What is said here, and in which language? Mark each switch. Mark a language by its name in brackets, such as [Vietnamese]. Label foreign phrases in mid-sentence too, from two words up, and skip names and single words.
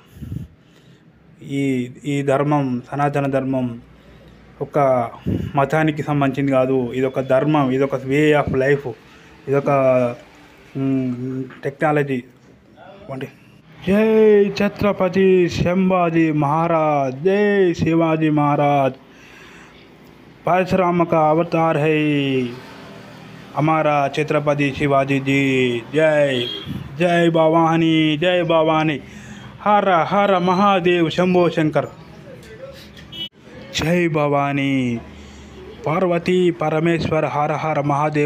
[Telugu] ఈ ధర్మం, సనాతన ధర్మం ఒక మతానికి సంబంధించింది కాదు. ఇదొక ధర్మం, ఇదొక [English] way of life, [Telugu] ఇదొక టెక్నాలజీ. జై ఛత్రపతి శంభాజీ మహారాజ్, జై శివాజీ మహారాజ్. [Hindi] परशुराम का अवतार है हमारा छत्रपति शिवाजी जी. जय जय भवानी हर हर महादेव शंभो शंकर. जय भवानी पार्वती परमेश्वर हर हर महादेव शंभो शंकर.